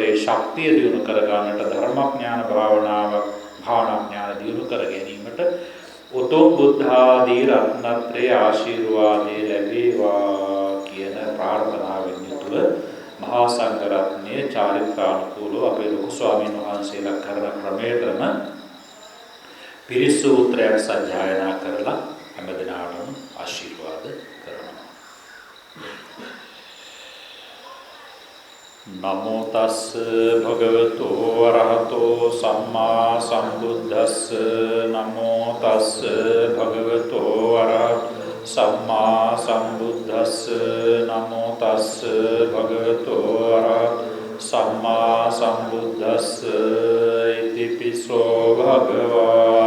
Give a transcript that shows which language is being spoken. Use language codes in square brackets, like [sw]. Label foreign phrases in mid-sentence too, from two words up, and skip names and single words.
[si] ශක්තිය දියුණු කර ගන්නට ධර්මඥාන භාවනා ඥාන දියුණු කර ගැනීමට උතුම් බුද්ධ ආදී රත්නත්‍රයේ ආශිර්වාදේ ලැබේවා කියන ප්‍රාර්ථනාවෙන් යුතුව මහා සංඝ රත්නයේ චාරිත්‍රානුකූලව අපේ ලොකු ස්වාමීන් වහන්සේලා කරන ක්‍රමයටම පිරිස් සූත්‍රයක් සජ්ජායනා කරලා හැමදෙනාටම ආශිර්වාද කරනවා. [pi] නමෝ තස් භගවතු වරහතෝ සම්මා සම්බුද්දස්ස නමෝ තස් භගවතු වරහතෝ සම්මා සම්බුද්දස්ස නමෝ තස් භගවතු වරහතෝ සම්මා සම්බුද්දස්ස ඉතිපිසෝ භගවාර